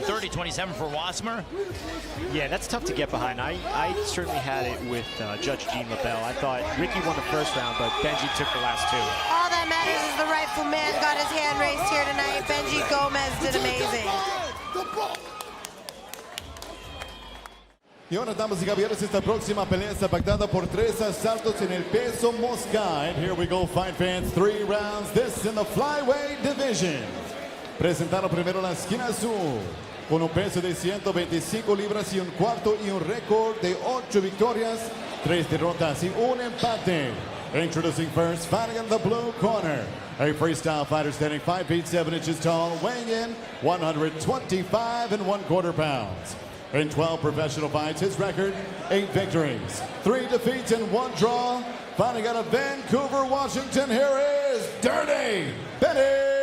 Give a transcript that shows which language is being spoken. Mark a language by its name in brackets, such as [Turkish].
[English] 30-27 for Wasmer. Yeah, that's tough to get behind. I certainly had it with Judge Gene LaBelle. I thought Ricky won the first round, but Benji took the last two. All that matters is the rightful man got his hand raised here tonight. Benji Gomez did amazing. [Spanish] Y ahora, damas y caballeros, esta próxima pelea está pactada por 3 asaltos en el peso mosca. [English] And here we go, fight fans, 3 rounds. This in the flyweight division. [Spanish] Presentaron primero la esquina azul, con un peso de 125 libras y un cuarto y un récord de 8 victorias, 3 derrotas y un empate. [English] Introducing first, fighting in the blue corner, a freestyle fighter standing 5 feet 7 inches tall, weighing in 125 1/4 pounds. In 12 professional fights, his record, 8 victories, 3 defeats and 1 draw. Fighting out of Vancouver, Washington, here is Dirty Vincent.